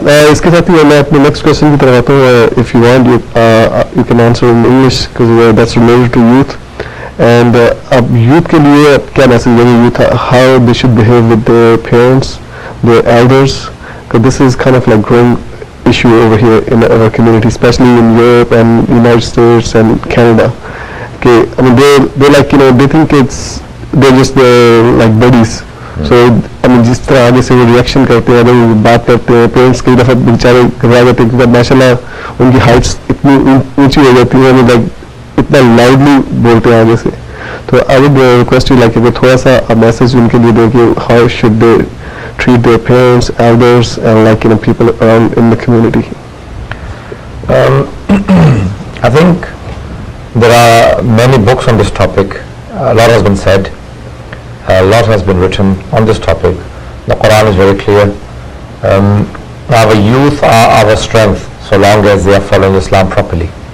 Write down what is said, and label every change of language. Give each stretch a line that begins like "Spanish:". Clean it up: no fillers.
Urdu: اس کے ساتھ ہی میں اپنے نیکسٹ کوشچن کی طرف آتا ہوں.
English: If you want you can answer in English because that's related to youth. اینڈ
Urdu: اب یوتھ کے لیے کیا میسج دیں گے,
English: Youth how they should behave with their parents, their elders, this is kind of like growing issue over here in our community, especially in Europe and United States and Canada. Okay, I mean they like they think they're just like buddies
Urdu: سو جس طرح آگے سے وہ reaction کرتے ہیں, اگر وہ بات کرتے ہیں, پیرنٹس کئی دفعہ بیچارے گھبرا جاتے ہیں کیونکہ ماشاء اللہ ان کی ہائٹس اتنی اونچی ہو جاتی ہیں, لائک اتنا لاؤڈلی بولتے ہیں آگے سے.
English: تو I would request you like
Urdu: تھوڑا سا میسج ان کے لیے دیں کہ
English: How should they treat their parents, elders and like people around in the community. I think there are many books on this topic. A lot has been said. A lot has been written on this topic. The Quran is very clear. Our youth are our strength so long as they are following Islam properly.